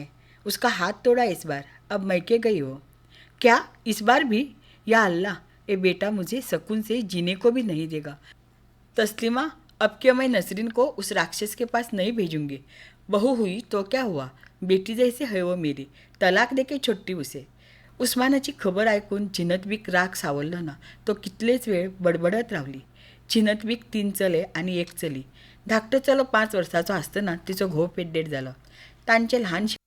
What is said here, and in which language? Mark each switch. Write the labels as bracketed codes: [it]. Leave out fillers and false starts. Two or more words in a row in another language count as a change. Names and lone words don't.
[hi] उसका हाथ तोड़ा इस बार. अब मैके गई हो. क्या इस बार भी? [ar] يا الله, [hi] ये बेटा मुझे सुकून से जीने को भी नहीं देगा. तस्लीमा, अब क्या मैं नसरीन को उस राक्षस के पास नहीं भेजूंगी. बहू हुई तो क्या हुआ, बेटी जैसे है वो मेरी. तलाक दे के छोटी उसे. [kok] उस्मानाची खबर ऐकून झिनतबीक राग सावरलो ना. तो कितलेच वेळ बडबडत रावली. झिनतबीक 3 चले आनी 1 चली. धाकटो चलो 5 वर्साचो आसतना तिचो घोव पेड्डेर जालो. तांचे ल्हानशे